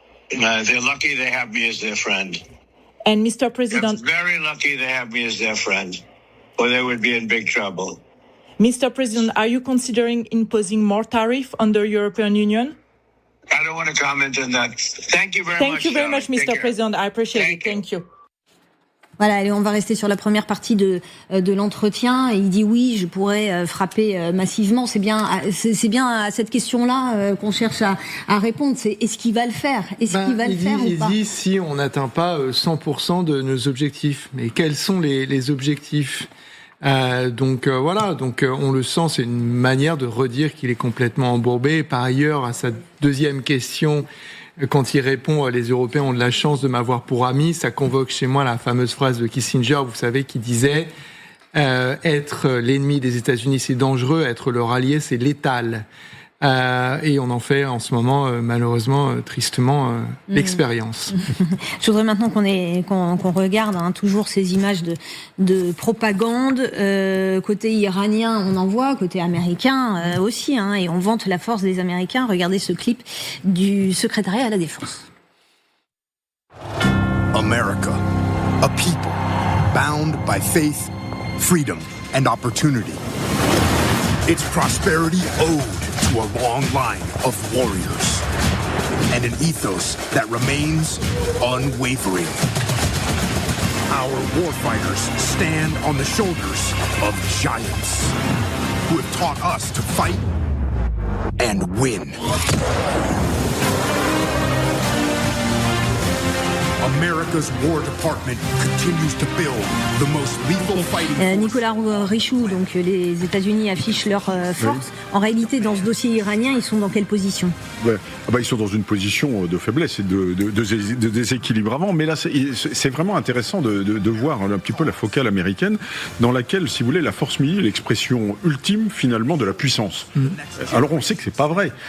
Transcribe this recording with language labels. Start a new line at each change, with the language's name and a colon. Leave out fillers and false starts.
English: They're lucky they have me as their friend. And Mr. President... They're very lucky they have me as their friend, or they would be in big trouble. Mr. President, are you considering imposing more tariff on the European Union? I don't want to comment on that. Thank you very much. Thank you very much, Mr. President. I appreciate it. Thank you.
French: Voilà, allez, on va rester sur la première partie de l'entretien. Il dit oui, je pourrais frapper massivement. C'est bien à cette question-là qu'on cherche à répondre. C'est est-ce qu'il va le faire? Est-ce qu'il va le faire ou pas? Il dit si on n'atteint pas 100% de nos objectifs. Mais quels sont les objectifs? Donc on le sent, c'est une manière de redire qu'il est complètement embourbé. Par ailleurs, à sa deuxième question, quand il répond « Les Européens ont de la chance de m'avoir pour ami », ça convoque chez moi la fameuse phrase de Kissinger, vous savez, qui disait être l'ennemi des États-Unis, c'est dangereux, être leur allié, c'est létal. Et on en fait en ce moment, malheureusement, tristement, l'expérience. Je voudrais maintenant qu'on regarde toujours ces images de propagande. Côté iranien, on en voit, côté américain aussi, et on vante la force des Américains. Regardez ce clip du secrétariat à la Défense.
English: America, a people bound by faith, freedom and opportunity. Its prosperity owed to a long line of warriors and an ethos that remains unwavering. Our warfighters stand on the shoulders of giants who have taught us to fight and win. America's War Department continues to build the most lethal fighting
French: Nicolas Richoud, donc les États-Unis affichent leur force. En réalité, dans ce dossier iranien, ils sont dans quelle position ? Ils sont dans une position de faiblesse et de déséquilibre avant. Mais là, c'est vraiment intéressant de voir un petit peu la focale américaine dans laquelle, si vous voulez, la force militaire est l'expression ultime, finalement, de la puissance. Alors, on sait que c'est pas vrai.